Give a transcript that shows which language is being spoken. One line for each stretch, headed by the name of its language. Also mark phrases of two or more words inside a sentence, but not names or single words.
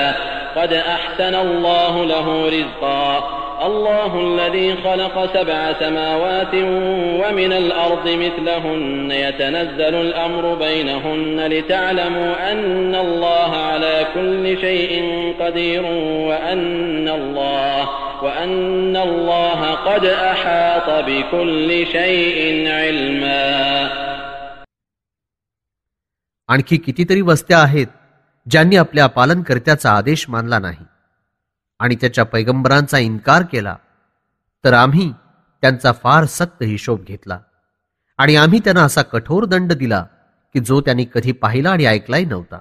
Arabic: قد أحسن الله له رزقا الله الذي خلق 7 سماوات ومن الأرض مثلهن يتنزل الأمر بينهن لتعلموا أن الله على كل شيء قدير وأن الله قد أحاط بكل شيء علما.
Marathi: आणखी कितीतरी वस्त्या आहेत ज्यांनी आपल्या पालनकर्त्याचा आदेश मानला नाही आणि त्याच्या पैगंबरांचा इन्कार केला, तर आम्ही त्यांचा फार सक्त हिशोब घेतला आणि आम्ही त्यांना असा कठोर दंड दिला की जो त्यांनी कधी पाहिला आणि ऐकलाही नव्हता.